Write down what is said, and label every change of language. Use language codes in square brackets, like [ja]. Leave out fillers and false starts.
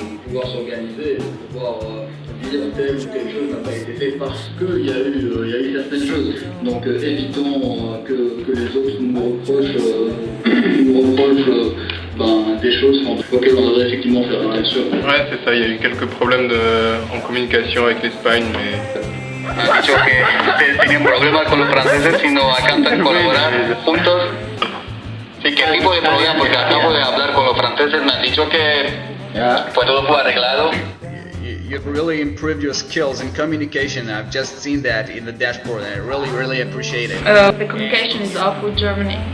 [fr] pouvoir s'organiser, de pouvoir dire tel ou quelque chose n'a pas été fait parce qu'il y a eu certaines choses. Donc évitons que les autres nous reprochent des choses auxquelles on devrait effectivement faire attention. Ouais, c'est ça, il y a eu quelques problèmes en communication avec l'Espagne, mais... [es] Ha dicho que tenían problemas con los franceses y no alcanzan a colaborar juntos. Sí, ¿qué tipo de problema? Porque acabo de hablar con los franceses, me han dicho que pues todo fue arreglado. [en] You've really improved your skills in communication. I've just seen that in the dashboard and I really appreciate it. The communication is off with Germany.